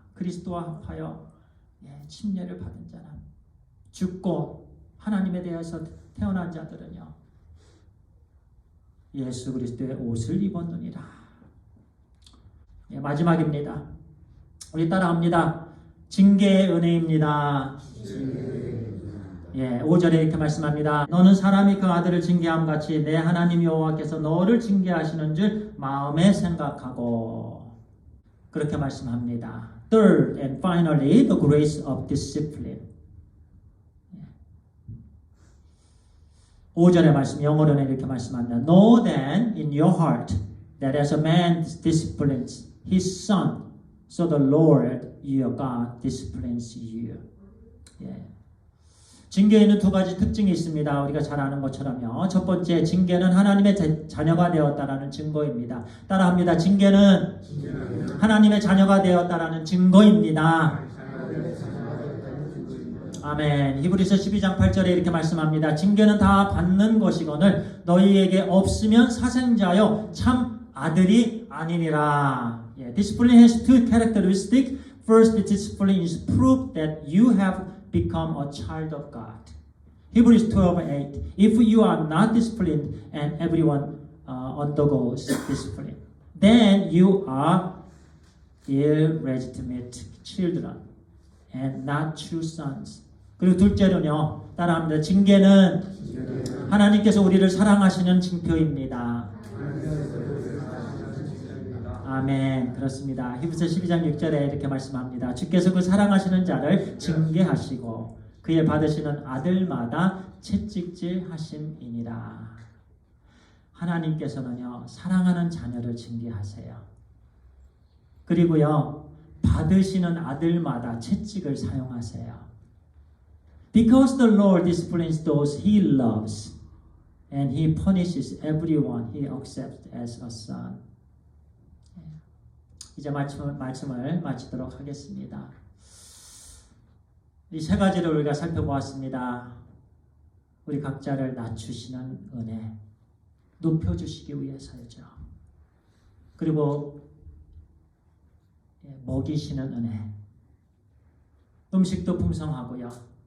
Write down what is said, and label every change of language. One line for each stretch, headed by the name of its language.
Korean: 그리스도와 합하여 침례를 받은 자는, 죽고 하나님에 대해서 태어난 자들은요, 예수 그리스도의 옷을 입었느니라. 마지막입니다. 우리 따라합니다. 징계의 은혜입니다. 5절에 이렇게 말씀합니다. 너는 사람이 그 아들을 징계함 같이 내 하나님 여호와께서 너를 징계하시는 줄 마음에 생각하고. 그렇게 말씀합니다.
English: Third and finally, the grace of discipline.
Korean: 5절의 말씀, 영어로는 이렇게 말씀합니다.
English: Know then in your heart that as a man disciplines his son, so the Lord your God disciplines you.
Korean: 징계에는 두 가지 특징이 있습니다. 우리가 잘 아는 것처럼요. 첫 번째, 징계는 하나님의 자녀가 되었다라는 증거입니다. 따라합니다. 징계는 하나님의 자녀가 되었다라는 증거입니다. 아멘. 히브리서 12장 8절에 이렇게 말씀합니다. 징계는 다 받는 것이거늘 너희에게 없으면 사생자여 참 아들이 아니니라.
English: Discipline has two characteristics. First, discipline is proof that you have become a child of God. Hebrews 12:8. If you are not disciplined, and everyone undergoes discipline, then you are illegitimate children and not true sons.
Korean: 그리고 둘째로는요, 따라합니다. 징계는 하나님께서 우리를 사랑하시는 징표입니다. 아멘. 그렇습니다. 히브리서 12장 6절에 이렇게 말씀합니다. 주께서 그 사랑하시는 자를 징계하시고 그의 받으시는 아들마다 채찍질 하심이니라. 하나님께서는요, 사랑하는 자녀를 징계하세요. 그리고요, 받으시는 아들마다 채찍을 사용하세요.
English: Because the Lord disciplines those He loves, and He punishes everyone He accepts as a son.
Korean: 이제 말씀을 마치도록 하겠습니다. 이 세 가지를 우리가 살펴보았습니다. 우리 각자를 낮추시는 은혜, 높여주시기 위해서죠. 그리고 먹이시는 은혜, 음식도 풍성하고요.